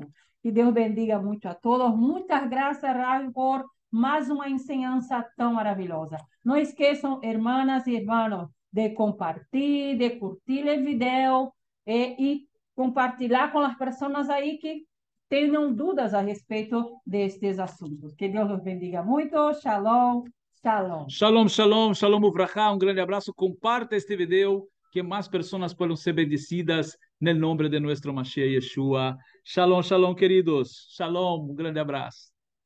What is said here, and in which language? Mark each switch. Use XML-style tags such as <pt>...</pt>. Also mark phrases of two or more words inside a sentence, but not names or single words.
<pt>Que Deus bendiga muito a todos. Muitas graças, Rav, por mais uma ensinança tão maravilhosa. Não esqueçam, irmãs e irmãos, de compartilhar, de curtir o vídeo e compartilhar com as pessoas aí que tenham dúvidas a respeito destes assuntos. Que Deus os bendiga muito.</pt> <he>שלום, שלום. שלום, שלום, שלום וברכה.</he> <pt>Um grande abraço.</pt> <es>Comparta este vídeo,</es> <pt>que mais pessoas possam ser bendecidas no nome de nosso Mashiach Yeshua.</pt> <he>שלום, שלום,</he> <pt>queridos. Shalom, um grande abraço.</pt>